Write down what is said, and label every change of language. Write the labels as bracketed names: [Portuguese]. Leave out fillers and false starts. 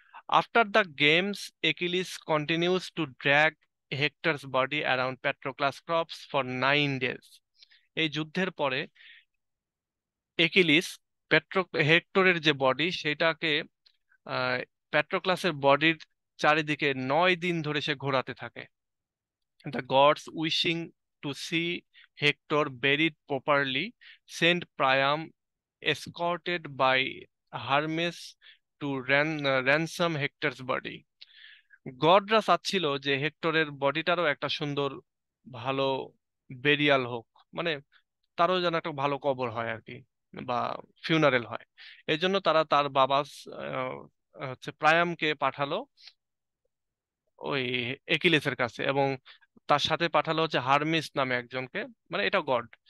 [English] After the games, Achilles continues to drag Hector's body around Patroclus corpse for 9 days. [Bangla] এই যুদ্ধের পরে একিলিস হেক্টরের যে body সেটাকে আহ প্যাট্রোক্লাসের বডির চারিদিকে 9 দিন ধরে সে ঘোরাতে থাকে। [English] The gods, wishing to see Hector buried properly, sent Priam, escorted by Hermes, to ransom Hector's body. [Bangla] গডরা চাচ্ছিল যে হেক্টরের বডিটারও একটা সুন্দর ভালো বেরিয়াল হোক, মানে তারও যেন একটা ভালো কবর হয় আর কি, বা ফিউনারেল হয়। এই জন্য তারা তার বাবা হচ্ছে প্রায়ামকে পাঠালো ওই একিলিসের কাছে, এবং তার সাথে পাঠালো হচ্ছে হারমিস নামে একজনকে, মানে এটা গড।